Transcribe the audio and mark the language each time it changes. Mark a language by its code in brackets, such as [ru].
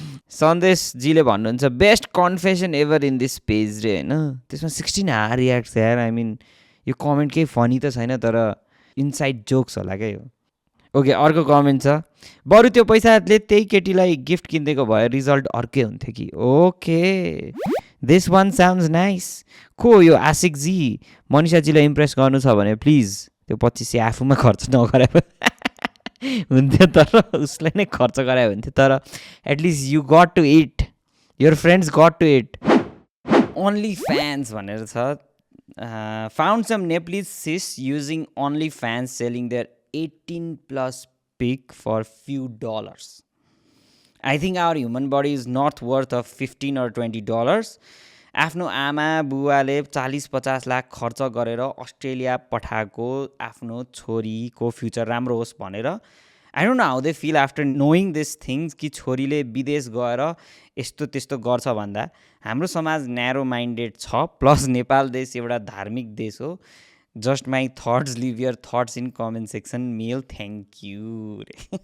[ne] सन्देशजीले भन्नुहुन्छ [en] Best confession ever in this page रे होइन। [ne] त्यसमा 16 रियाक्ट यार। [en] I mean [ne] यो कमेन्ट केही फनी त छैन, तर इनसाइड जोक्स होला क्या यो। ओके, अर्को कमेन्ट छ। बरु त्यो पैसाले त्यही केटीलाई गिफ्ट किनिदिएको भए रिजल्ट अर्कै हुन्थ्यो कि। [en] Okay, this one sounds nice. [ne] को यो आशिकजी? मनिषाजीलाई इम्प्रेस गर्नु छ भने प्लिज त्यो 2500 आफूमा खर्च नगरे हुन्थ्यो, तर उसलाई नै खर्च गरायो हुन्थ्यो। [en] तर at least you got to it, your friends got to it. Only fans [ne] भनेर छ। [en] Found some Nepalese sis using only fans selling their 18+ pic for few dollars. I think our human body is not worth of $15 or $20. [ne] आफ्नो आमा बुवाले 40-50 लाख खर्च गरेर Australia पठाएको आफ्नो छोरीको फ्युचर राम्रो होस् भनेर। [en] I don't know how they feel after knowing this things [ne] कि छोरीले विदेश गएर यस्तो त्यस्तो गर्छ भन्दा। हाम्रो समाज [en] narrow minded [ne] छ, प्लस नेपाल देश एउटा धार्मिक देश हो। [en] Just my thoughts, leave your thoughts in comment section मेल, thank you रे।